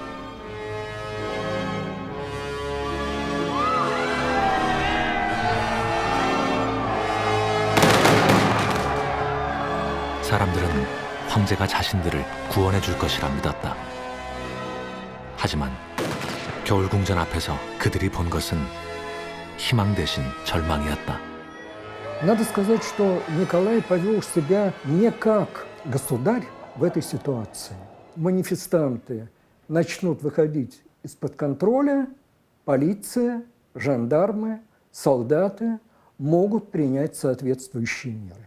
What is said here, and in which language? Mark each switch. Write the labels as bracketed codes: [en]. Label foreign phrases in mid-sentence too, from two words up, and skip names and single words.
[ko] 사람들은 황제가 자신들을 구원해 줄 것이라 믿었다. 하지만 겨울궁전 앞에서 그들이 본 것은 희망 대신 절망이었다. [ru] Надо сказать, что Николай повел себя не как государь в этой ситуации. Манифестанты начнут выходить из-под контроля, полиция, жандармы, солдаты могут принять соответствующие меры.